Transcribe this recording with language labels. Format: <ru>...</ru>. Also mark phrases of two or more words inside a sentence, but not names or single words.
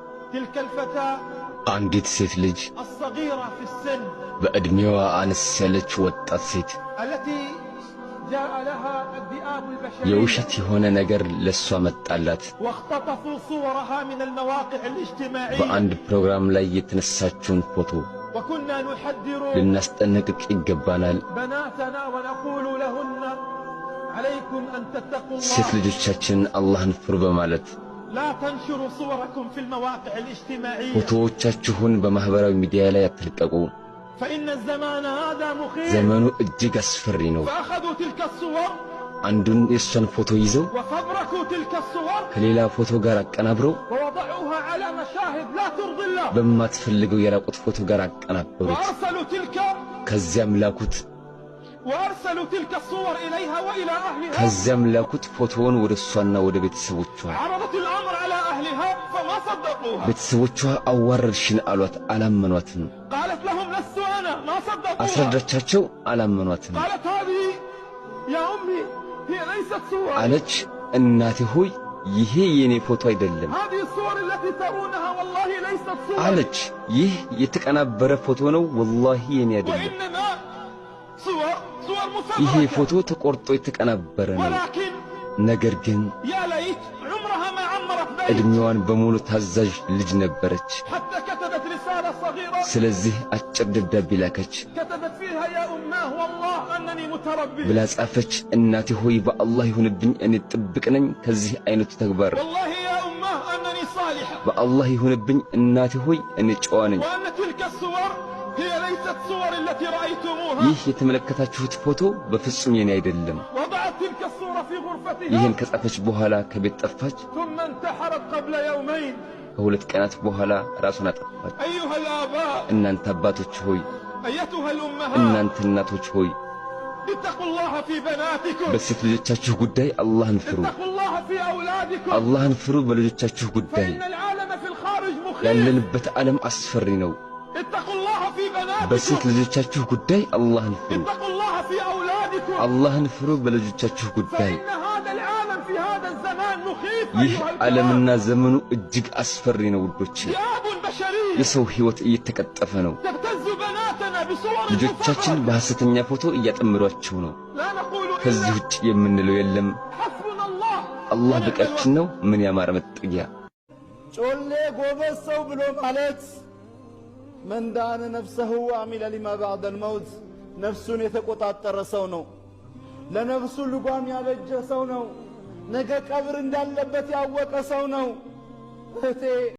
<ar>تلك الفتاة</ar> <am>አንዲት ሴት ልጅ</am> <ar>الصغيرة في السن</ar> <am>በእድሜዋ አነስ ያለች ወጣት ሴት</am> <ar>التي جاء لها الذئاب البشرية</ar> <am>የውሸት የሆነ ነገር ለሷ መጣላት</am> <ar>واختطفوا صورها من المواقع الاجتماعية</ar> <am>በአንድ ፕሮግራም ላይ የተነሳችውን ፎቶ</am> <ar>وكنا نحذر</ar> <am>ልናስጠነቅቅ ይገባናል።</am> <ar>بناتنا ونقول لهن عليكم أن تتقوا</ar> <am>ሴት</am> <ar>الله</ar> <am>ልጆቻችን አላህን ፍሩ በማለት</am> <ar>لا تنشروا صوركم في المواقع الاجتماعية</ar> <am>ፎቶዎቻችሁን በማህበራዊ ሚዲያ ላይ አትልቀቁ።</am> <ar>فإن الزمان هذا مخيف</ar> <am>ዘመኑ እጅግ አስፈሪ ነው።</am> <ar>فأخذوا تلك الصور</ar> <am>አንዱን የሷን ፎቶ ይዘው</am> <ar>وفبركوا تلك الصور</ar> <am>ከሌላ ፎቶ ጋር አቀናብረው</am> <ar>ووضعوها على مشاهد لا ترضي الله</ar> <am>በማትፈልገው የራቁት ፎቶ ጋር አቀናበሩት።</am> <ar>وأرسلوا تلك الصور إليها وإلى أهلها</ar> <am>ከዚያም ላኩት ፎቶውን ወደ እሷና ወደ ቤተሰቦቿ።</am> <ar>عرضت الأمر على أهلها فما صدقوها</ar> <am>ቤተሰቦቿ አዋረድሽን አሏት፣ አላመኗትም።</am> <ar>قالت لهم لست أنا ما صدقوها</ar> <am>አስረዳቻቸው፣ አላመኗትም።</am> <ar>قالت هذه يا أمي هي ليست صور</ar> <am>አለች፣ እናቴ ሆይ ይሄ የኔ ፎቶ አይደለም</am> <ar>هذه الصور التي ترونها والله ليست صور</ar> <am>አለች። ይህ የተቀናበረ ፎቶ ነው፣ ወላሂ የኔ አይደለም።</am> <ar>وإنما صور</ar> <am>ይሄ</am> <ar>مفبركة</ar> <am>ፎቶ ተቆርጦ የተቀናበረ ነው።</am> <ar>ولكن</ar> <am>ነገር ግን</am> <ar>يا ليت عمرها ما عمرت بيت</ar> <am>እድሜዋን በሙሉ ታዛዥ ልጅ ነበረች።</am> <ar>حتى كتبت رسالة صغيرة</ar> <am>ስለዚህ አጭር ደብዳቤ ላከች።</am> <ar>كتبت فيها يا أماه والله أنني متربي</ar> <am>ብላ ጻፈች። እናቴ ሆይ በአላህ ይሁንብኝ እኔ ጥብቅ ነኝ ከዚህ አይነቱ ተግባር።</am> <ar>والله يا أماه أنني صالحة</ar> <am>በአላህ ይሁንብኝ እናቴ ሆይ እኔ ጨዋ ነኝ።</am> <ar>وأن تلك الصور هي ليست صور التي رأيتموها</ar> <am>ይህ የተመለከታችሁት ፎቶ በፍጹም የኔ አይደለም።</am> <ar>وضعت تلك الصورة في غرفتها</ar> <am>ይህን ከጻፈች በኋላ ከቤት ጠፋች።</am> <ar>ثم انتحرت قبل يومين</ar> <am>ከሁለት ቀናት በኋላ ራሷን አጠፋች።</am> <ar>أيها الآباء</ar> <am>እናንተ አባቶች ሆይ፣</am> <ar>أيتها الأمهات</ar> <am>እናንተ እናቶች ሆይ</am> <ar>اتقوا الله في بناتكم</ar> <am>በሴት ልጆቻችሁ ጉዳይ አላህን ፍሩ።</am> <ar>اتقوا الله في أولادكم</ar> <am>አላህን ፍሩ በልጆቻችሁ ጉዳይ።</am> <ar>فإن العالم في الخارج مخيف</ar> <am>ያለንበት ዓለም አስፈሪ ነው።</am> <ar>اتقوا الله في</ar> <am>በሴት</am> <ar>بناتكم</ar> <am>ልጆቻችሁ ጉዳይ አላህን ፍሩ።</am> <ar>اتقوا الله في أولادكم</ar> <am>አላህን ፍሩ በልጆቻችሁ ጉዳይ።</am> <ar>فإن هذا العالم في هذا الزمان مخيف</ar> <am>ይህ</am> <ar>أيها</ar> <am>ዓለምና</am> <ar>الكرام</ar> <am>ዘመኑ እጅግ አስፈሪ ነው ውዶች።</am> <ar>ذئاب بشرية</ar> <am>የሰው ሕይወት እየተቀጠፈ ነው።</am> <ar>تبتز بناتنا بصور</ar> <am>ልጆቻችን</am> <ar>مفبركة</ar> <am>በሐሰተኛ ፎቶ እያጠመዷቸው ነው።</am> <ar>لا نقول</ar> <am>ከዚህ</am> <ar>إلا</ar> <am>ውጭ የምንለው የለም።</am> <ar>حسبنا الله</ar> <am>አላህ</am> <ar>ونعم</ar> <am>በቃችን ነው። ምን ያማረ መጠጊያ። ጮሌ ጎበዝ ሰው ብሎ ማለት</am> <ar>من دان نفسه وعمل لما بعد الموت</ar> <am>ነፍሱን የተቆጣጠረ ሰው ነው። ለነፍሱ ልጓም ያበጀ ሰው ነው። ነገ ቀብር እንዳለበት ያወቀ ሰው ነው። እህቴ</am>